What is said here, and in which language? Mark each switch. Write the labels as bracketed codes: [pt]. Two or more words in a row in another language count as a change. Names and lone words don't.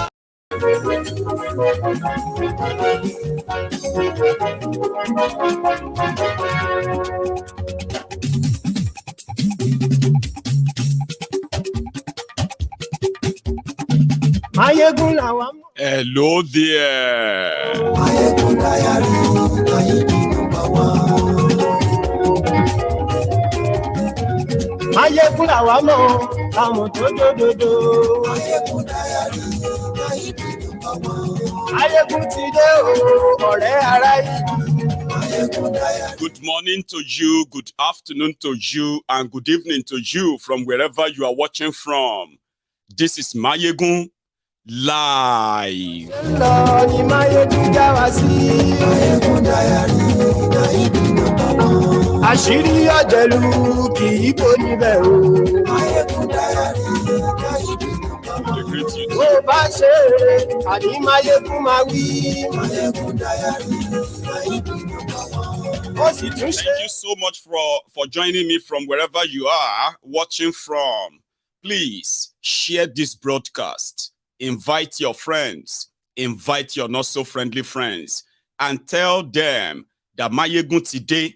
[yo] Maiyegun làwa mọ̀. [en] Hello there. Maiyegun diary, Maiyegun number one. [yo] Maiyegun làwa mọ̀, àwọn tó dòdòdò. [en] Maiyegun diary, Maiyegun number one. [yo] Maiyegun ti dé o, ọ̀rẹ́ ara yìí. [en] Good morning to you, good afternoon to you, and good evening to you from wherever you are watching from. This is Maiyegun Live. [yo] Àṣírí ọ̀jẹ̀lú kì í bò níbẹ̀ o. Tó bá ṣe eré, àní Maiyegun máa wí. [en] Thank you so much for joining me from wherever you are watching from. Please share this broadcast. Invite your friends. Invite your not so friendly friends. And tell them that Maiyegun today.